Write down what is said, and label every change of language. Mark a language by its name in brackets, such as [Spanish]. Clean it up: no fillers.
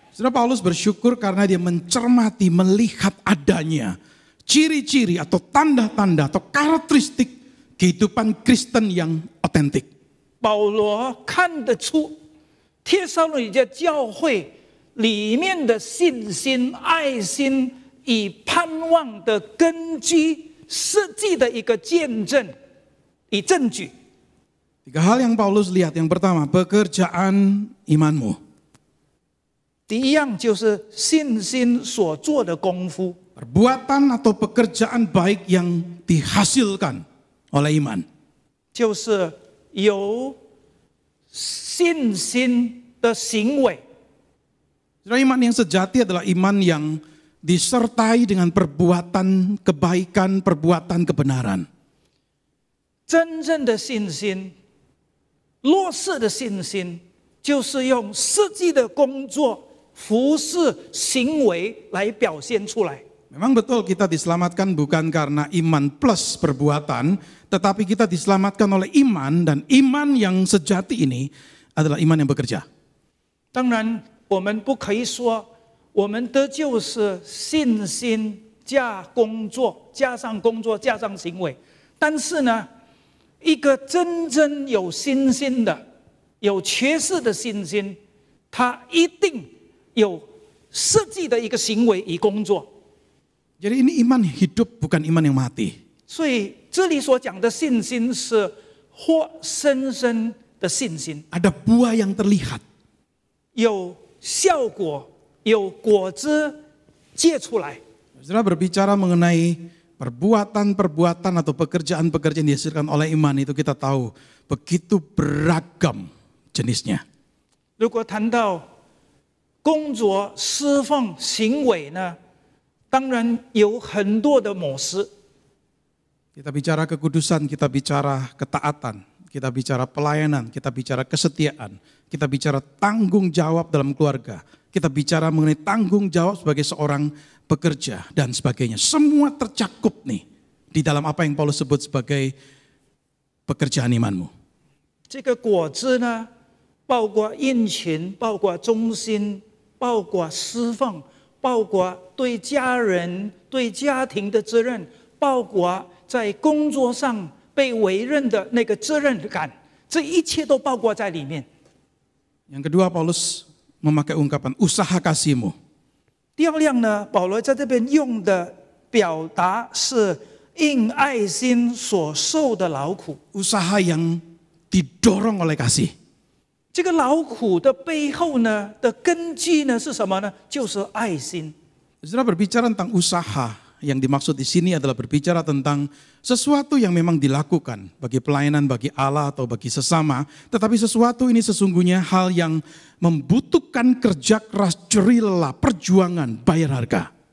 [Indonesian] Saudara, Paulus bersyukur karena dia mencermati, melihat adanya ciri-ciri atau tanda-tanda atau karakteristik kehidupan Kristen yang otentik. [Chinese] 保罗看得出帖撒罗尼迦教会里面的信心、爱心与盼望的根基，实际的一个见证与证据。 [Indonesian] 3 hal yang Paulus lihat. Yang pertama, pekerjaan imanmu. [Chinese] 第一样就是信心所做的功夫， [Indonesian] Perbuatan atau pekerjaan baik yang dihasilkan oleh iman. [Chinese] 就是由信心的行为。 [Indonesian] Iman yang sejati adalah iman yang disertai dengan perbuatan kebaikan, perbuatan kebenaran. [Chinese] 真正的信心，落实的信心，就是用实际的工作、服事、行为来表现出来。 [Indonesian] Memang betul kita diselamatkan bukan karena iman plus perbuatan, tetapi kita diselamatkan oleh iman, dan iman yang sejati ini adalah iman yang bekerja. [Chinese] 当然，我们不可以说我们得救是信心加工作，加上工作加上行为。但是呢，一个真正有信心的，有缺失的信心，他一定有实际的一个行为与工作。 [Indonesian] Jadi ini iman hidup, bukan iman yang mati. [Chinese] 所以这里所讲的信心是活生生的信心， [Indonesian] Ada buah yang terlihat. [Chinese] 有效果，有果子结出来。 [Indonesian] Saudara berbicara mengenai perbuatan-perbuatan atau pekerjaan-pekerjaan yang dihasilkan oleh iman itu kita tahu begitu beragam jenisnya. [Chinese] 如果谈到工作、侍奉、行为呢，当然有很多的模式。 [Indonesian] Kita bicara kekudusan, kita bicara ketaatan, kita bicara pelayanan, kita bicara kesetiaan, kita bicara tanggung jawab dalam keluarga, kita bicara mengenai tanggung jawab sebagai seorang pekerja dan sebagainya. Semua tercakup nih di dalam apa yang Paulus sebut sebagai pekerjaan imanmu. [Chinese] 这个果子呢，包括殷勤，包括忠心，包括侍奉，包括对家人、对家庭的责任，包括在工作上被委任的那个责任感，这一切都包括在里面。 [Indonesian] Yang kedua, Paulus memakai ungkapan usaha kasihmu. [Chinese] 第二样呢，保罗在这边用的表达是因爱心所受的劳苦。 [Indonesian] Usaha yang didorong oleh kasih. [Chinese] 这个劳苦的背后呢的根基呢是什么呢？就是爱心。 [Indonesian] Saudara berbicara tentang usaha, yang dimaksud di sini adalah berbicara tentang sesuatu yang memang dilakukan bagi pelayanan, bagi Allah atau bagi sesama. Tetapi sesuatu ini sesungguhnya hal yang membutuhkan kerja keras, jerih lelah, perjuangan, bayar harga.